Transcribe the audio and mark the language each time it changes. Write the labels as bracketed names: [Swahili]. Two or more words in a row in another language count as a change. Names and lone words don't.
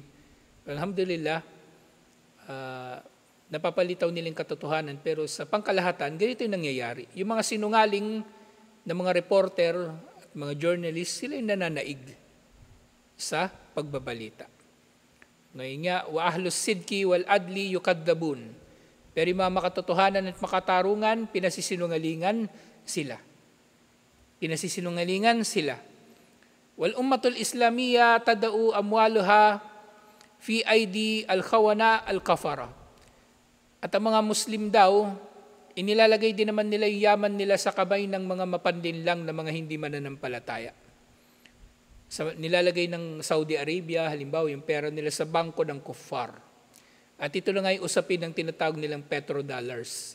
[Filipino] Alhamdulillah, napapalitaw nilang katotohanan, pero sa pangkalahatan, ganito yung nangyayari. Yung mga sinungaling na mga reporter at mga journalist, sila yung nananaig sa pagbabalita. Ngayon nga, [Arabic] وأهل الصدق والعدل يكذبون. [Filipino] Pero yung mga makatotohanan at makatarungan, pinasisinungalingan sila. Pinasisinungalingan sila. [Arabic] والأمة الإسلامية تضع أموالها في أيدي الخونة الكفرة. [Filipino] At ang mga Muslim daw, inilalagay din naman nila yung yaman nila sa kamay ng mga mapandinlang na mga hindi mananampalataya. Nilalagay ng Saudi Arabia, halimbawa yung pera nila sa bangko ng kuffar. At ito na nga yung usapin ng tinatawag nilang petrodollars.